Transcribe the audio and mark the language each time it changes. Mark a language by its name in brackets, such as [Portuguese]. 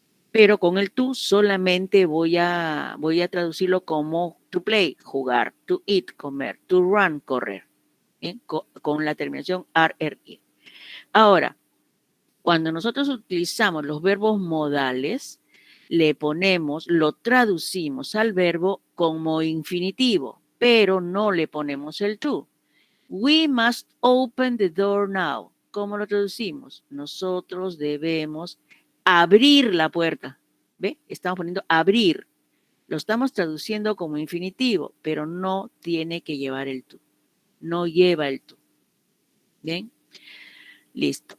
[Spanish] Pero con el to solamente voy a traducirlo como to play, jugar, to eat, comer, to run, correr. ¿Bien? Con la terminación RRI. Ahora, cuando nosotros utilizamos los verbos modales, le ponemos, lo traducimos al verbo como infinitivo, pero no le ponemos el to. [English] We must open the door now. [Spanish] ¿Cómo lo traducimos? Nosotros debemos abrir la puerta. ¿Ve? Estamos poniendo abrir. Lo estamos traduciendo como infinitivo, pero no tiene que llevar el to. No lleva el to. ¿Bien? Listo.